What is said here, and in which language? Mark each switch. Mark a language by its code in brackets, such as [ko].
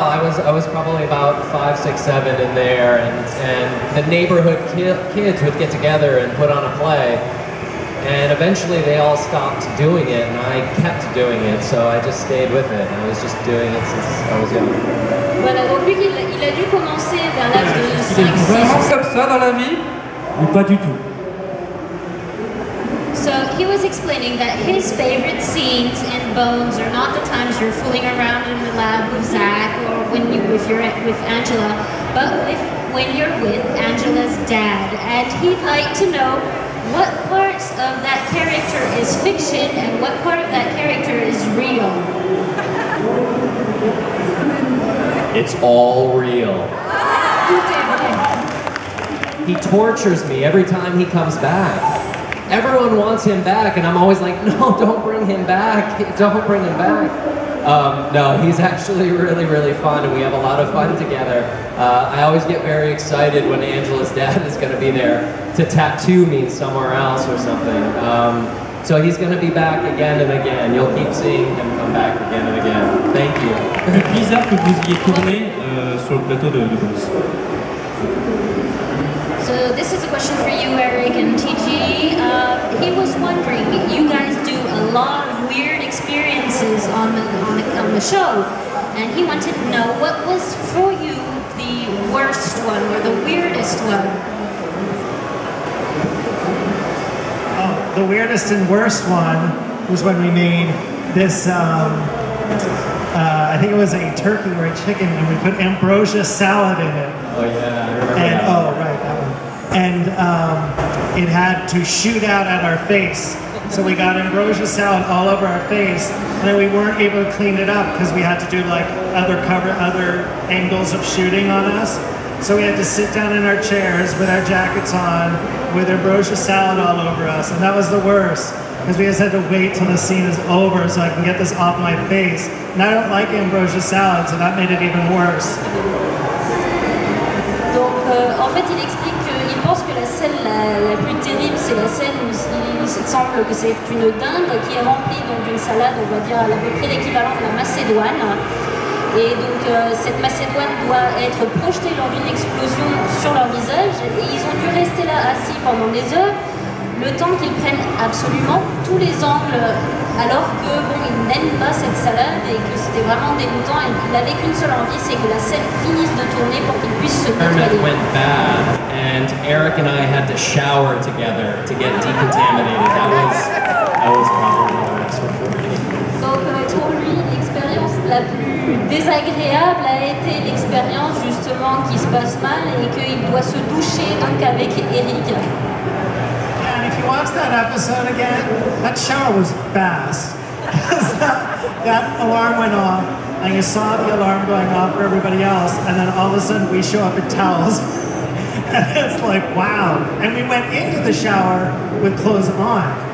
[en] I was probably about 5, 6, 7 in there, and the neighborhood kids would get together and put on a play. And eventually they all stopped doing it, and I kept doing it, so I just stayed with it. I was just doing it since I was young. [fr] Voilà, donc lui, il a dû commencer vers l'âge de 5, 6. Il est vraiment comme ça dans la vie, ou pas du tout? [en] So he was explaining that his favorite scenes in Bones are not the times you're fooling around in the lab with Zach or if you're with Angela, but when you're with Angela's dad. And he'd like to know what parts of that character is fiction and what part of that character is real. It's all real. He tortures me every time he comes back. Everyone wants him back, and I'm always like, no, don't bring him back. Don't bring him back. No, he's actually really, really fun, and we have a lot of fun together. I always get very excited when Angela's dad is going to be there to tattoo me somewhere else or something. So he's going to be back again and again. You'll keep seeing him come back again and again. Thank you. [fr] C'est bizarre que vous ayez tourné sur le plateau de Bones. [en] So this is a question for you, Eric and TG. He was wondering, you guys do a lot of weird experiences on the show, and he wanted to know what was for you the worst one or the weirdest one. Oh, the weirdest and worst one was when we made this. I think it was a turkey or a chicken, and we put ambrosia salad in it. Oh yeah, I remember and, that. Oh right, that one. And it had to shoot out at our face. So we got ambrosia salad all over our face, and then we weren't able to clean it up because we had to do like other angles of shooting on us. So we had to sit down in our chairs with our jackets on, with ambrosia salad all over us, and that was the worst. Because we just had to wait till the scene is over so I can get this off my face. And I don't like ambrosia salad, so that made it even worse. [fr] Donc en fait il explique qu'il pense que la scène la plus terrible c'est la scène où il semble que c'est une dinde qui est remplie d'une salade, on va dire à peu près l'équivalent de la macédoine. Et donc cette macédoine doit être projetée lors d'une explosion sur leur visage, et ils ont dû rester là assis pendant des heures, le temps qu'ils prennent absolument tous les angles, alors que bon, ils n'aiment pas cette salade et que c'était vraiment dégoûtant. Et il n'avait qu'une seule envie, c'est que la scène finisse de tourner pour qu'ils puissent se nettoyer. [en] Went bad, and Eric and I had to shower together to get decontaminated. That was probably the worst one for me. [fr] Donc pour lui, l'expérience la plus désagréable a été l'expérience justement qui se passe mal et qu'il doit se doucher donc avec Eric. [en] If you watch that episode again, that shower was fast. that alarm went off, and you saw the alarm going off for everybody else, and then all of a sudden we show up in towels. And it's like, wow. And we went into the shower with clothes on.